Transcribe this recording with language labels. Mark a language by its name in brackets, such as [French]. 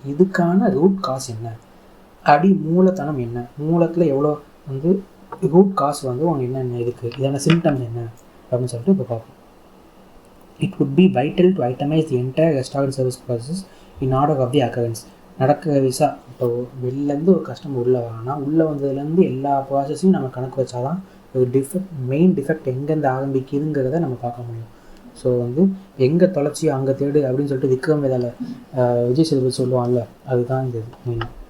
[Tamil] இதுக்கான root cause என்ன, அப்படி மூலத்தனம் என்ன, மூலத்தில் எவ்வளோ வந்து ரூட் காஸ் வந்து அவங்க என்னென்ன இருக்குது, இதான சிம்டம் என்ன அப்படின்னு சொல்லிட்டு இப்போ பார்ப்போம். [English] It would be vital to itemize the entire restaurant service process in order of the occurrence. [Tamil] நடக்கிற விசா இப்போ வெளிலேருந்து ஒரு கஸ்டமர் உள்ளே வரானா உள்ளே வந்ததுலேருந்து எல்லா ப்ராசஸையும் நம்ம கணக்கு வச்சா தான் ஒரு மெயின் டிஃபெக்ட் எங்கேருந்து ஆரம்பிக்குதுங்கிறத நம்ம பார்க்க முடியும். ஸோ வந்து எங்கே தொலைச்சி அங்கே தேடு அப்படின்னு சொல்லிட்டு விக்ரம் வேதால விஜய் சேதுபதி சொல்லுவாங்கல்ல, அதுதான் இந்த மெயின்.